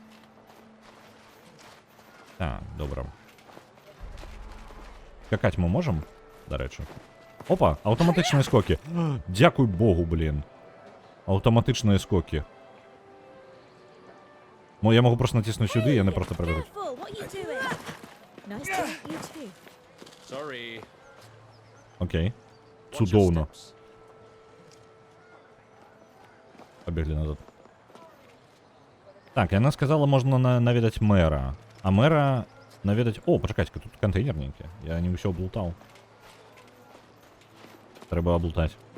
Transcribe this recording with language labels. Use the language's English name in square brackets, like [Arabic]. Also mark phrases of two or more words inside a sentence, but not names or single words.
[Belarusian] Так, добра. Скакаць мы можам, дарэчы? Опа, аўтаматычныя скокі. Дзякуй Богу, блин. Аўтаматычныя скокі. Я могу просто націснуць сюды, і яны просто прабегуць. [English] Careful, what are you doing? Nice to meet you too. Sorry. [Belarusian] Окей. [English] Watch your [Belarusian] Цудоўна. [English] steps. [Belarusian] Побегли назад. Так, яна сказала, можна наведаць мэра. А мэра наведаць... О, пачакайце, тут контейнерненькі. Я не ўсё облутаў. Трэба облутаць.